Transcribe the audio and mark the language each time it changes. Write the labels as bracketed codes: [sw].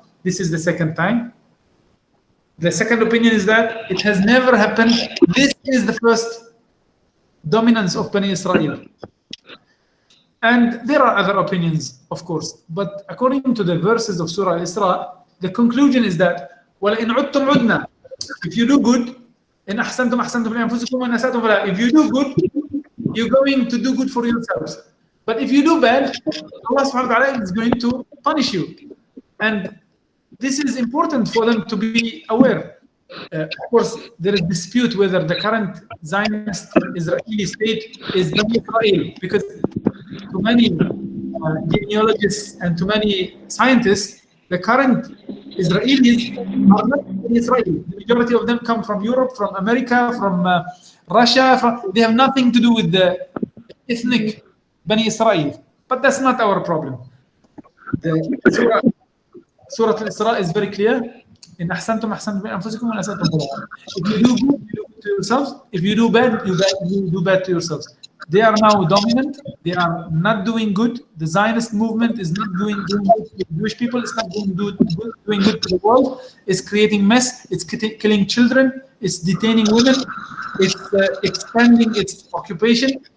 [en] This is the second time. The second opinion is that it has never happened. This is the first dominance of Bani Israel. And there are other opinions, of course. But according to the verses of Surah Al-Isra, the conclusion is that [ar] وَلَئِنْ عُدْتُمْ عُدْنَا. [en] If you do good, [ar] إِنْ أَحْسَنْتُمْ أَحْسَنْتُمْ لِأَنفُسِكُمْ وَإِنْ أَسَأْتُمْ فَلَا. [en] If you do good, you're going to do good for yourselves. But if you do bad, Allah subhanahu wa ta'ala is going to punish you. And this is important for them to be aware. Of course, there is dispute whether the current Zionist Israeli state is Bani Israel, because to many genealogists and to many scientists, the current Israelis are not Bani Israel. The majority of them come from Europe, from America, from Russia. They have nothing to do with the ethnic Bani Israel. But that's not our problem. The Surah Al-Isra is very clear. [ar] In أحسنتم أحسنتم لأنفسكم وإن أسأتم فلها. [en] If you do good, you do good to yourselves. If you do bad, you do bad to yourselves. They are now dominant. They are not doing good. The Zionist movement is not doing good to the Jewish people. It's not doing good to the world. It's creating mess. It's killing children. It's detaining women. It's expanding its occupation.